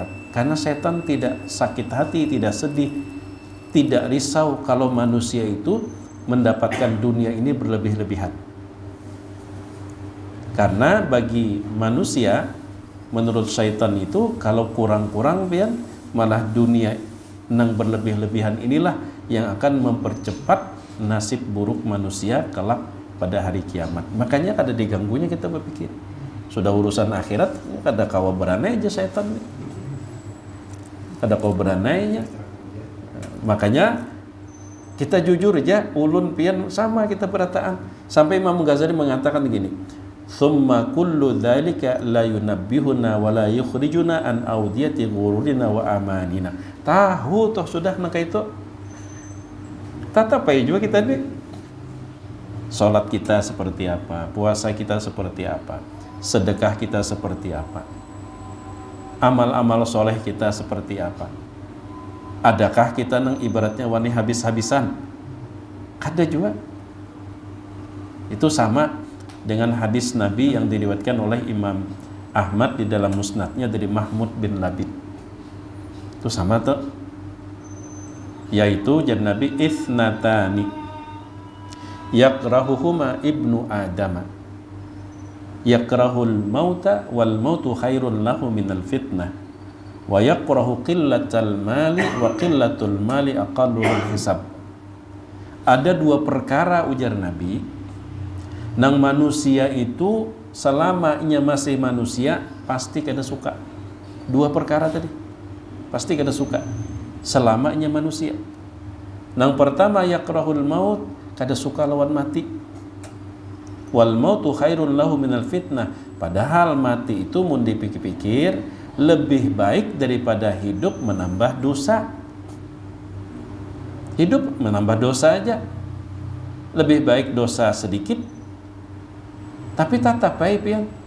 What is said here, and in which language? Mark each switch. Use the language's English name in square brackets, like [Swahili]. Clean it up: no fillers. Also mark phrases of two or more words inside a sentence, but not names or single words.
[Indonesian] Karena setan tidak sakit hati, tidak sedih, tidak risau kalau manusia itu mendapatkan dunia ini berlebih-lebihan. [Banjar] Karena bagi manusia, menurut syaitan itu, kalau kurang-kurang pian, malah dunia nang berlebih-lebihan inilah yang akan mempercepat nasib buruk manusia kelak pada hari kiamat. Makanya kada diganggunya kita berpikir. Sudah urusan akhirat, kada kawa beranai aja setan. Kada kawa beranainya. Makanya kita jujur aja, ulun pian sama kita berataan. [Indonesian] Sampai Imam Ghazali mengatakan begini, [Arabic] "ثم كل ذلك لا ينبهوننا ولا يخرجوننا عن أودية غرورنا وأماننا." [Banjar] Tahu toh sudah nang itu. Tatapai juga kita nih. [Indonesian] Salat kita seperti apa, puasa kita seperti apa, sedekah kita seperti apa, amal-amal soleh kita seperti apa. [Banjar] Adakah kita nang ibaratnya wani habis-habisan? Kada juga. [Indonesian] Itu sama dengan hadis Nabi yang diriwayatkan oleh Imam Ahmad di dalam musnadnya dari Mahmud bin Labid. [Banjar] Itu sama tuh, yaitu jan [Arabic] Nabi اثنتان يكرههما ابن آدم، يكره الموت والموت خير له من الفتنة، ويكره قلة المال وقلة المال أقل للحساب. [Banjar] Ada dua perkara, ujar Nabi, nang manusia itu selama ia masih manusia pasti kada suka. Dua perkara tadi pasti kada suka selama ia manusia. Nang pertama [Arabic] يكره الموت, [Banjar] kada suka lawan mati. [Arabic] والموت خير له من الفتنة, [Banjar] padahal mati itu mun dipikir-pikir lebih baik daripada hidup menambah dosa. Hidup menambah dosa aja, lebih baik dosa sedikit tapi tatap baik pian.